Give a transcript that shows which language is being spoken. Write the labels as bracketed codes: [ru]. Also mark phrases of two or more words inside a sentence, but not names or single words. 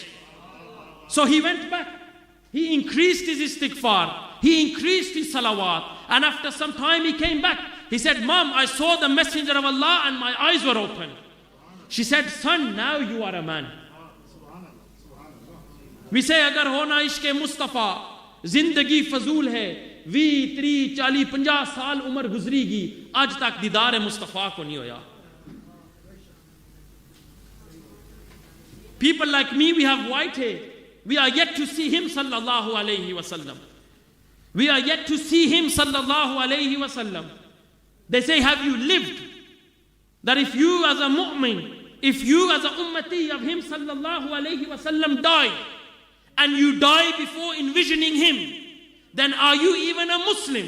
[en] So he went back. He increased his istighfar. He increased his salawat. And after some time he came back. He said, Mom, I saw the Messenger of Allah and my eyes were open. She said, son, now you are a man. We say, [ur] اگر ہونا عشق مصطفیٰ، زندگی فضول ہے، 20، 30، 40، 50 سال عمر گزرے گی، آج تک دیدار مصطفیٰ کو نہیں ہویا. [en] People like me, we have white hair. We are yet to see him [ar] صلى الله عليه وسلم. [en] We are yet to see him [ar] صلى الله عليه وسلم. [en] They say, have you lived? That if you as a mu'min, if you as a ummati of him [ar] صلى الله عليه وسلم [en] die, and you die before envisioning him, then are you even a Muslim?